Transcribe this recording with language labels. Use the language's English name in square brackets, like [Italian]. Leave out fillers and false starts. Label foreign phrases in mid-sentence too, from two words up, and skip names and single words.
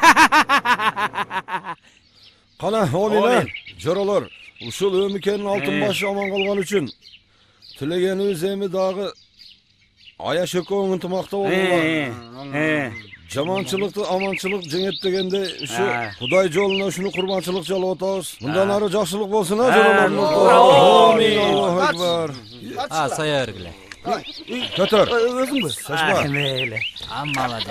[Kyrgyz] Кана, олина, жоролор, ушул өмүкенин алтын башы аман калган үчүн тилегенибиз эми дагы аяш экөөң ынтымакта болууга. Жаманчылыкты аманчылык жеңет дегенде ушу Кудай жолуна ушуну курбанчылык жалап атабыз. Мындан ары жакшылык болсун, жоролор. [Arabic] آمين. الله أكبر. [Kyrgyz] Сая бергиле. Көтөр. Өзүң бе? Сашма. Мейле. Молодец.